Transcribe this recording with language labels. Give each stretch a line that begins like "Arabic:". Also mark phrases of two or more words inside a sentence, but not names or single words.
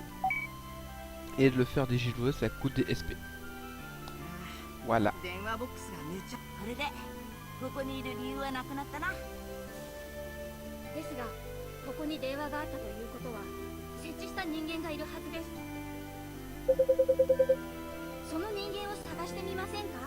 French: Et de le faire digivolver ça coûte des SP. Voilà.
Japanese: 電話ボックスが寝ちゃ。これでここにいる理由はなくなったな。ですが、ここに電話があったということは設置した人間がいるはずです。その人間を探してみませんか？